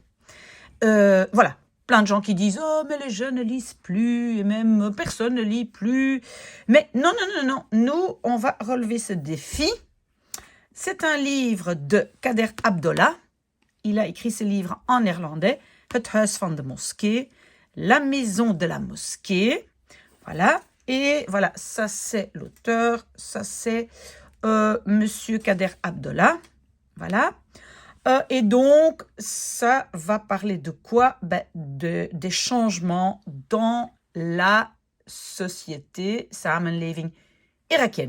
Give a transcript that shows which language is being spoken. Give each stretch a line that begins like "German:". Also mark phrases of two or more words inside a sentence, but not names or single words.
French: Voilà. Plein de gens qui disent « Oh, mais les jeunes ne lisent plus, et même personne ne lit plus. » Mais non, nous, on va relever ce défi. C'est un livre de Kader Abdolah. Il a écrit ce livre en néerlandais, « Het huis van de moskee », La maison de la mosquée. Voilà. Et voilà, ça c'est l'auteur, ça c'est Monsieur Kader Abdolah. Voilà. Et donc, ça va parler de quoi? Des changements dans la société, samenleving irakienne.